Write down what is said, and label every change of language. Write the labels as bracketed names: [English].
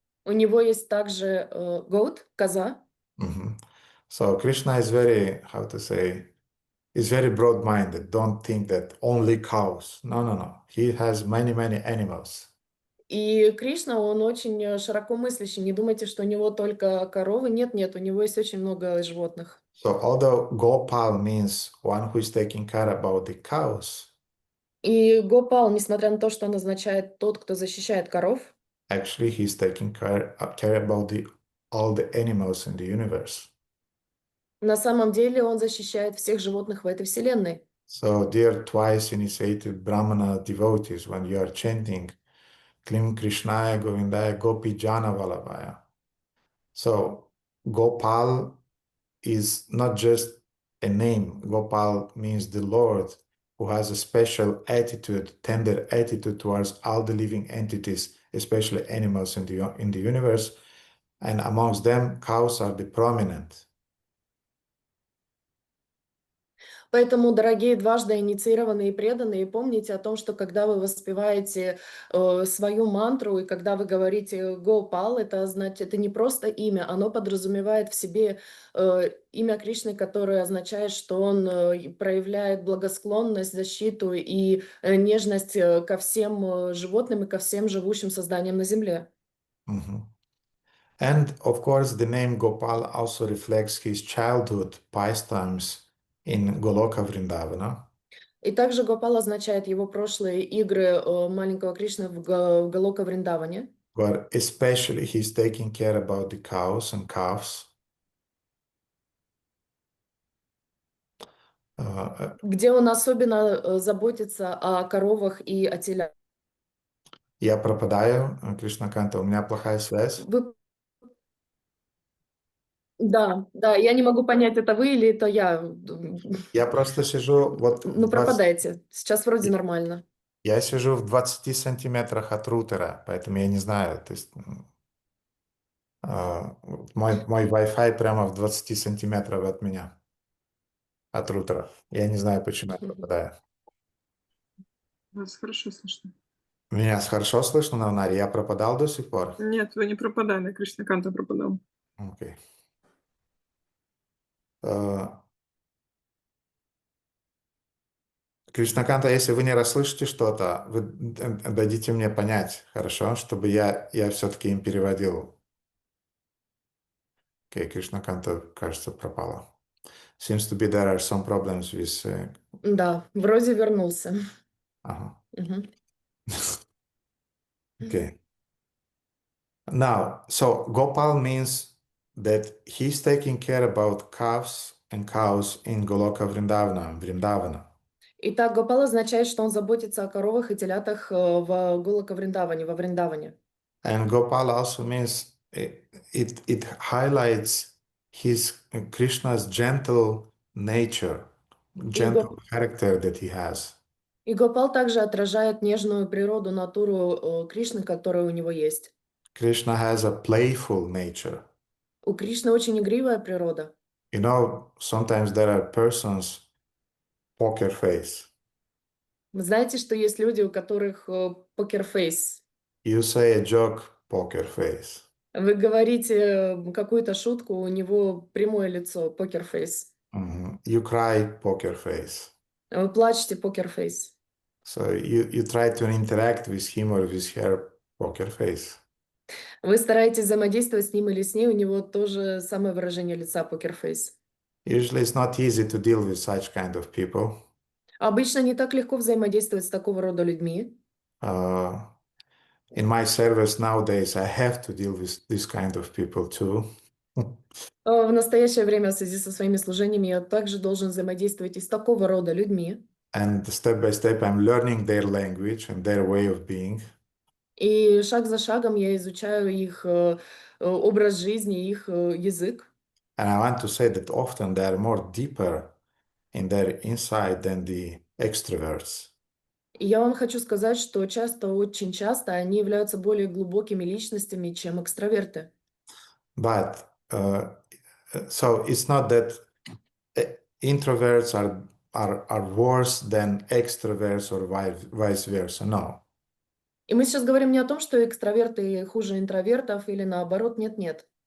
[Russian] У него есть также goat, коза. Mhm. [English] So Krishna is very, how to say, is very broad-minded. Don't think that only cows. No, no, no. He has many, many animals. [Russian] И Кришна, он очень широко мыслящий. Не думайте, что у него только коровы. Нет, нет, у него есть очень много животных. [English] So although Gopal means one who is taking care about the cows, [Russian] И Гопал, несмотря на то, что он означает тот, кто защищает коров, [English] actually he's taking care about all the animals in the universe. [Russian] на самом деле он защищает всех животных в этой вселенной. [English] So dear twice initiated Brahmana devotees, when you are chanting Klim Krishnaya Govindaya Gopi Jana Vallabhaya. So Gopal is not just a name. Gopal means the Lord who has a special attitude, tender attitude towards all the living entities, especially animals in the universe. And amongst them, cows are the prominent. [Russian] Поэтому, дорогие дважды инициированные и преданные, помните о том, что когда вы воспеваете свою мантру и когда вы говорите «Гопал», это значит, это не просто имя, оно подразумевает в себе имя Кришны, которое означает, что он проявляет благосклонность, защиту и нежность ко всем животным и ко всем живущим созданиям на земле. Mhm. [English] And of course, the name Gopal also reflects his childhood pastimes in Goloka Vrindavana, [Russian] И также Гопал означает его прошлые игры маленького Кришны в Галока Вриндаване, [English] where especially he's taking care about the cows and calves. Uh, [Russian] где он особенно заботится о коровах и о телях. Я пропадаю, Кришнаканта, у меня плохая связь. Вы... Да, да, я не могу понять, это вы или это я. Я просто сижу вот в Ну, 20... пропадаете. Сейчас вроде нормально. Я сижу в 20 сантиметрах от рутера, поэтому я не знаю. То есть мой Wi-Fi прямо в 20 сантиметрах от меня, от рутера. Я не знаю, почему я пропадаю. Вас хорошо слышно. Меня хорошо слышно, Навнари? Я пропадал до сих пор? Нет, вы не пропадали, Кришнаканта пропадал. Окей. Кришнаканта, если вы не расслышите что-то, вы дадите мне понять, хорошо, чтобы я все-таки им переводил. Окей, Кришнаканта, кажется, пропала. [English] Seems to be there are some problems with... [Russian] Да, вроде вернулся. Ага. Мгм. [English] Okay. Now, so Gopal means that he's taking care about calves and cows in Goloka Vrindavana. [Russian] Итак, Гопал означает, что он заботится о коровах и телятах в Голока Вриндаване, во Вриндаване. [English] And Gopal also means it highlights his Krishna's gentle nature, [Russian] И, [English] gentle character that he has. [Russian] и Гопал также отражает нежную природу, натуру Кришны, которая у него есть. [English] Krishna has a playful nature. [Russian] У Кришны очень игривая природа. [English] You know, sometimes there are persons poker face. [Russian] Вы знаете, что есть люди, у которых покерфейс. [English] You say a joke, poker face. [Russian] Вы говорите какую-то шутку, у него прямое лицо, покерфейс. [English] You cry, poker face. [Russian] Вы плачете, покерфейс. [English] So you try to interact with him or with her, poker face. [Russian] Вы стараетесь взаимодействовать с ним или с ней, у него тоже самое выражение лица, покерфейс. [English] Usually it's not easy to deal with such kind of people. [Russian] Обычно не так легко взаимодействовать с такого рода людьми. [English] In my service nowadays, I have to deal with this kind of people too. [Russian] В настоящее время в связи со своими служениями я также должен взаимодействовать и с такого рода людьми. [English] And step by step, I'm learning their language and their way of being. [Russian] И шаг за шагом я изучаю их образ жизни, их язык. [English] And I want to say that often they are more deeper in their inside than the extroverts. [Russian] И я вам хочу сказать, что очень часто они являются более глубокими личностями, чем экстраверты. [English] But so it's not that introverts are worse than extroverts or vice versa. No. [Russian] И мы сейчас говорим не о том, что экстраверты хуже интровертов или наоборот, нет-нет.